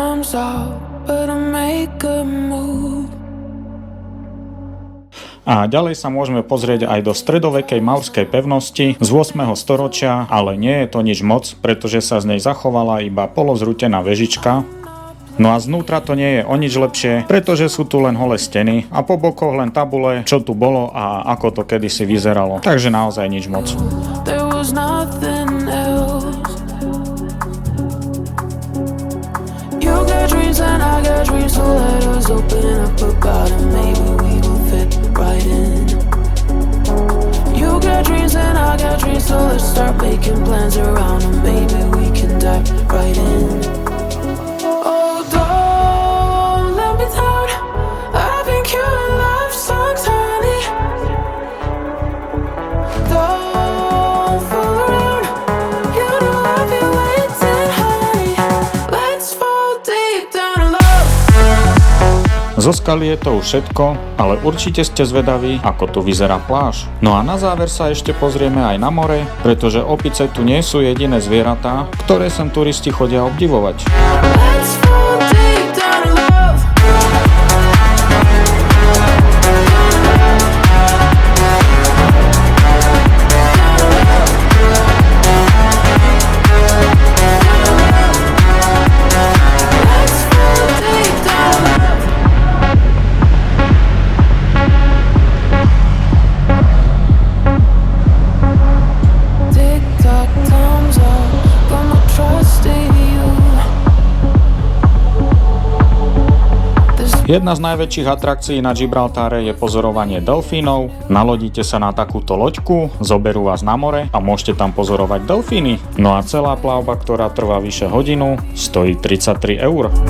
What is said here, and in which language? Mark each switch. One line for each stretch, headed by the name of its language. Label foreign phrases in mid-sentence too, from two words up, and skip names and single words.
English: out, but I make a move.
Slovak: A ďalej sa môžeme pozrieť aj do stredovekej maurskej pevnosti z 8. storočia, ale nie je to nič moc, pretože sa z nej zachovala iba polozrútená vežička. No a znútra to nie je o nič lepšie, pretože sú tu len holé steny a po bokoch len tabule, čo tu bolo a ako to kedysi vyzeralo. Takže naozaj nič moc.
English: There was nothing else. You got dreams and I got dreams, so let us open up about it. Maybe we will fit right in. You got dreams and I got dreams, so let's start making plans around it. Maybe we can dive right in. Oh, don't let me down. I've been killing love songs, honey. Don't fool around. You know I've been waiting, honey. Let's fall deep down in love.
Slovak: Zo skaly je to už všetko, ale určite ste zvedaví, ako tu vyzerá pláž. No a na záver sa ešte pozrieme aj na more, pretože opice tu nie sú jediné zvieratá, ktoré sem turisti chodia obdivovať.
English: Let's fall deep down in love. Let's fall deep down in love. Tick-tock, time's up. Got my trust in you.
Slovak: Jedna z najväčších atrakcií na Gibraltáre je pozorovanie delfínov. Nalodíte sa na takúto loďku, zoberú vás na more a môžete tam pozorovať delfíny. No a celá plavba, ktorá trvá vyše hodinu, stojí 33 eur.